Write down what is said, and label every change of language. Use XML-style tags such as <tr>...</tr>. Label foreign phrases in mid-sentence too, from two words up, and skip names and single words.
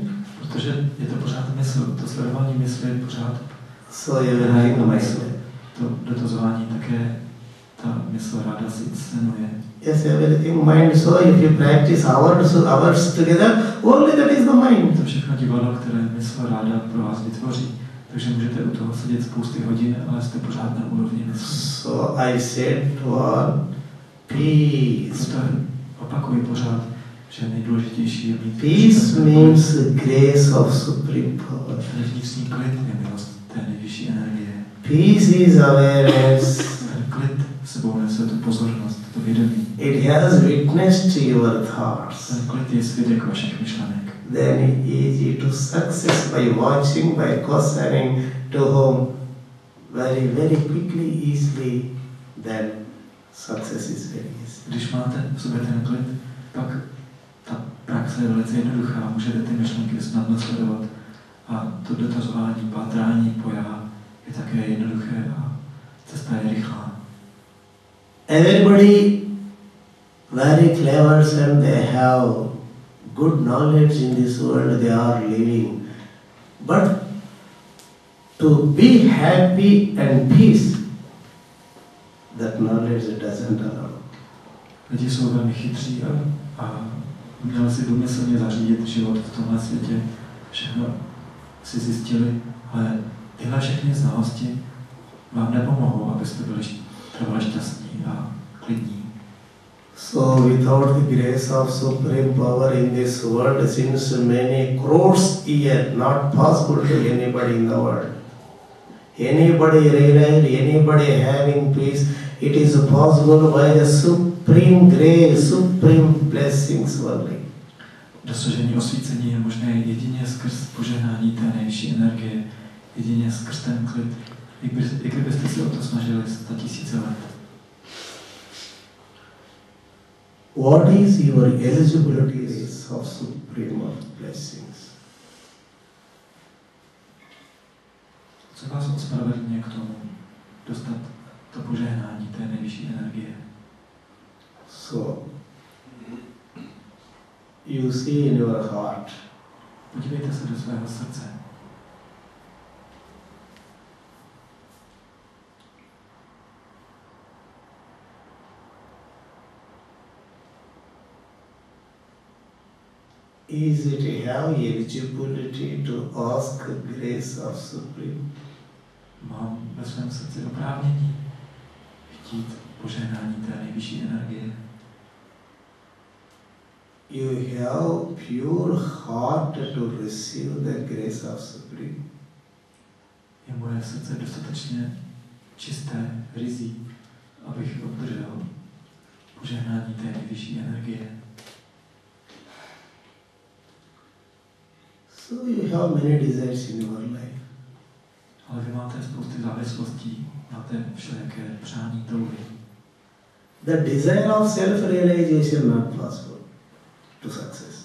<cs>Protože je to pořád mysl, to sledování mysli je pořád.</cs> <en>So everything mysl.</en> <cs>To dotazování také ta mysl ráda si scenuje.</cs> <en>Yes, everything mind. So if you practice hours together, only that is the mind.</en> <cs>To všechno divadlo, které mysl ráda pro vás vytvoří. Takže můžete u toho sedět spousty hodin, ale jste pořád na úrovni mysli.</cs> <en>So I said to all, peace.</en> <cs>Proto opakuji pořád, že nejdůležitější je mít</cs> <en>Peace means grace of supreme power.</en> <cs>Vnitřní klid je milost té nejvyšší energie.</cs> <en>Peace is awareness.</en> <cs>Ten klid sebou nese tu pozornost, to vědomí.</cs> <en>It has witness to your thoughts.</en> <cs>Ten klid je svědek vašich myšlenek.</cs> <en>Then it is easy to success by watching, by questioning to whom very, very quickly, easily, then success is very easy.</en> <cs>Když máte v sobě ten klid, pak ta praxe je velice jednoduchá, můžete ty myšlenky snadno sledovat a to dotazování, pátrání po já je také jednoduché a cesta je rychlá.</cs> <en>Everybody very clever and they have good knowledge in this world they are living. But to be happy and peace, that knowledge doesn't allow.</en> <cs>Lidi jsou velmi chytří a měli si důmyslně zařídit život v tomhle světě. Všechno si zjistili, ale tyhle všechny znalosti vám nepomohou, abyste byli trvale šťastní a klidní.</cs> <en>So without the grace of supreme power in this world, since many crores years, not possible to anybody in the world. Anybody realize, anybody having peace, it is possible by the supreme grace, supreme blessings only.</en> <cs>Dosažení osvícení je možné jedině skrz požehnání té nejvyšší energie, jedině skrz ten klid, i kdybyste se o to snažili 100 000 let.</cs> <en>What is your eligibility of supreme blessings?</en> <cs>Co vás ospravedlňuje k tomu dostat to požehnání té nejvyšší energie?</cs> <en>So, you see in your heart.</en> <cs>Podívejte se do svého srdce.</cs> <en>Is it have eligibility to ask grace of supreme?</en> <cs>Mám ve svém srdci oprávnění chtít požehnání té nejvyšší energie.</cs> <en>You have pure heart to receive the grace of supreme.</en> <cs>Je moje srdce dostatečně čisté, ryzí, abych obdržel požehnání té nejvyšší energie.</cs> <en>So you have many desires in your life.</en> <cs>Ale vy máte spousty závislostí, máte všelijaké přání, touhy.</cs> <en>The desire of self-realization not possible to success.</en>